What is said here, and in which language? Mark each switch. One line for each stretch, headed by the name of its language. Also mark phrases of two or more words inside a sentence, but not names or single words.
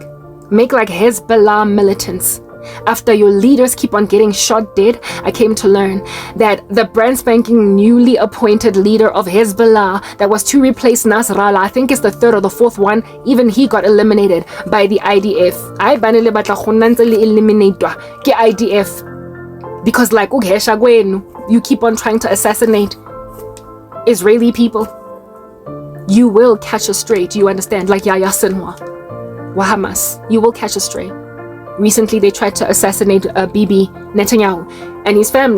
English: Make like Hezbollah militants. After your leaders keep on getting shot dead, I came to learn that the brand spanking newly appointed leader of Hezbollah that was to replace Nasrallah, I think it's the third or the fourth one, even he got eliminated by the IDF.
Tswana: I banele batla go nna le eliminatwa ke IDF
English: because like you keep on trying to assassinate Israeli people. You will catch a stray, do you understand? Like Yahya Sinwar, Hamas, you will catch a stray. Recently, they tried to assassinate Bibi Netanyahu and his family.